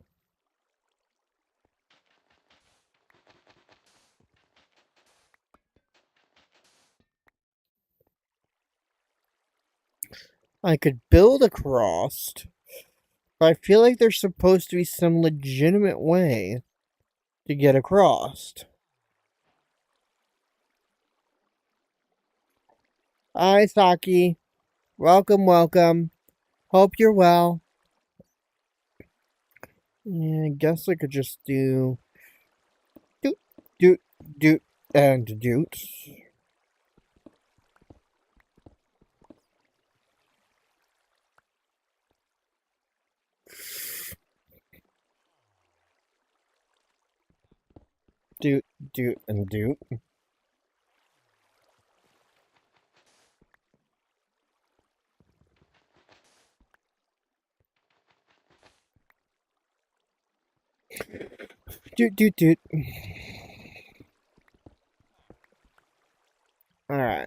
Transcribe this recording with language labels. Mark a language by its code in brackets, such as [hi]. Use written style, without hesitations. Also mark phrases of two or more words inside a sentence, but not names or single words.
[en] I could build across, but I feel like there's supposed to be some legitimate way to get across. Hi, Saki. Welcome, welcome. Hope you're well. Yeah, I guess I could just do doot, doot, doot, and doot. Doot, doot, and doot. Doot, doot, doot. Alright.